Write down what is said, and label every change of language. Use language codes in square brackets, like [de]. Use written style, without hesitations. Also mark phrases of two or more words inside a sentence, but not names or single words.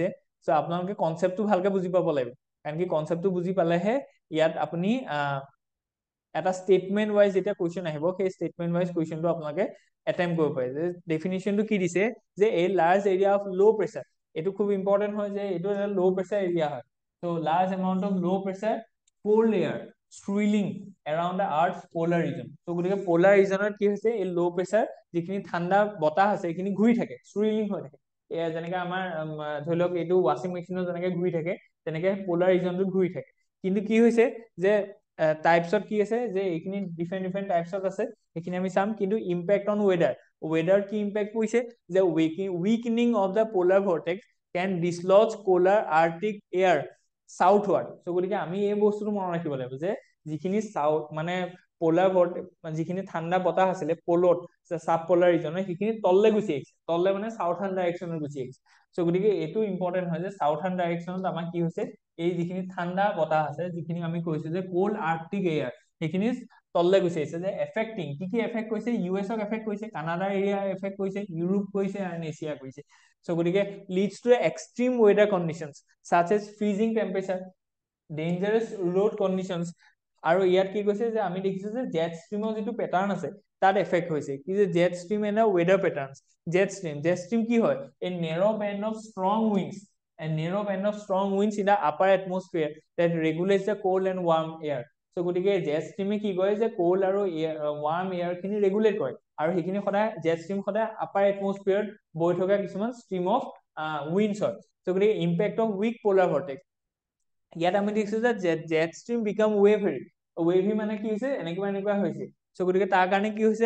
[as] চ' আপোনালোকে কনচেপ্টটো ভালকে বুজি পাব লাগিব, কাৰণ কি কনচেপ্টটো বুজি পালেহে ইয়াত আপুনি এটা [en] statement wise [as] যেতিয়া কুৱেশ্যন আহিব, সেই [en] statement wise [as] কুৱেশ্যনটো আপোনালোকে এটেম্প কৰিব পাৰে। যে ডেফিনিশ্যনটো কি দিছে যে [en] a large area of low pressure, [as] এইটো খুব ইম্পৰ্টেণ্ট হয় যে এইটো এটা [en] low pressure area [as] হয়। [en] so large amount of low pressure core layer swirling around the earth's polar region। [as] তো গতিকে [en] polar regionত [as] কি হৈছে, এই [en] low pressure [as] যিখিনি ঠাণ্ডা বতাহ আছে এইখিনি ঘূৰি থাকে, swirling হৈ থাকে। যেনেকে আমাৰ ধৰি লওক এইটো [en] washing machineত [as] যেনেকে ঘূৰি থাকে, তেনেকে [en] polar regionটোত [as] ঘূৰি থাকে। কিন্তু কি হৈছে যে টাইপছত কি আছে যে এইখিনি [en] different different typesত [as] আছে, সেইখিনি আমি চাম। কিন্তু [en] impact on weather, weather [as] কি ইম্পেক্ট পৰিছে যে [en] weakening of the polar vortex can dislodge polar arctic air southward। [as] চ' গতিকে আমি এই বস্তুটো মনত ৰাখিব লাগিব যে যিখিনি চাউথ মানে [en] polar vortex, [as] যিখিনি ঠাণ্ডা বতাহ আছিলে পলত চাব [en] polar regionৰ, [as] সেইখিনি তললে গুচি আহিছে, তললে মানে [en] southern directionত [as] গুচি আহিছে। চ' গতিকে এইটো ইম্পৰ্টেণ্ট হয় যে [en] southern directionত [as] আমাৰ কি হৈছে, এই যিখিনি ঠাণ্ডা বতাহ আছে, যিখিনি আমি কৈছো যে [en] cold arctic air, [as] সেইখিনি তললে গুচি আহিছে। যে এফেক্টিং কি কি এফেক্ট কৰিছে, ইউ এছক এফেক্ট কৰিছে, কানাডাৰ এৰিয়া এফেক্ট কৰিছে, ইউৰোপ কৰিছে আৰু এছিয়া কৰিছে। [en] so' গতিকে leads to extreme weather conditions such as freezing temperature, dangerous road conditions. [as] আৰু ইয়াত কি কৈছে যে আমি দেখিছো যে [en] jet streamৰ [as] যিটো পেটাৰ্ণ আছে তাত এফেক্ট হৈছে কি যে [en] jet stream and weather pattern. jet stream [as] কি হয়? [en] a narrow band of strong winds, a narrow band of strong winds in the upper atmosphere that regulates the cold and warm air. [as] So গতিকে [en] jet streamে [as] কি কৰে যে কোল্ড আৰু [en] warm air [as] খিনি ৰেগুলেট কৰে, আৰু সেইখিনি সদায় [en] jet stream [as] সদায় [en] upper atmosphereত [as] বৈ থকা কিছুমান [en] stream of winds [as] হয়। [en] So গতিকে impact of weak polar vortex, [as] ইয়াত আমি দেখিছো যে [en] jet stream become wavy. [as] ৱেভি মানে কি হৈছে? এনেকুৱা হৈছে। চ' গতিকে তাৰ কাৰণে কি হৈছে?